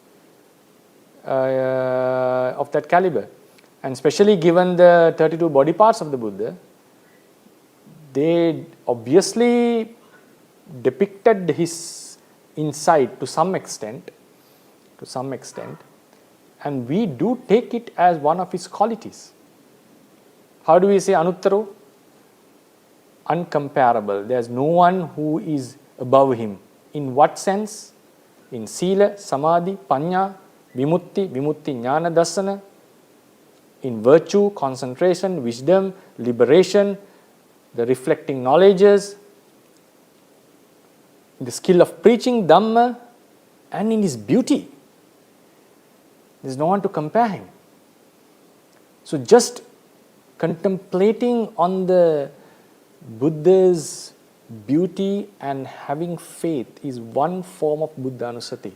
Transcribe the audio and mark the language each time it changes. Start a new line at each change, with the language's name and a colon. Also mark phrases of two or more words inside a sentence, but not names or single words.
English: of that caliber, and especially given the 32 body parts of the Buddha, they obviously depicted his insight to some extent, and we do take it as one of his qualities. How do we say anuttaro? Uncomparable. There is no one who is above him. In what sense? In
Pali: sila, samadhi, panya, vimutti, jnana dasana,
English: in virtue, concentration, wisdom, liberation, the reflecting knowledges, in the skill of preaching Dhamma, and in his beauty. There is no one to compare him. So just contemplating on the Buddha's beauty and having faith is one form of
Pali: Buddha Anusati.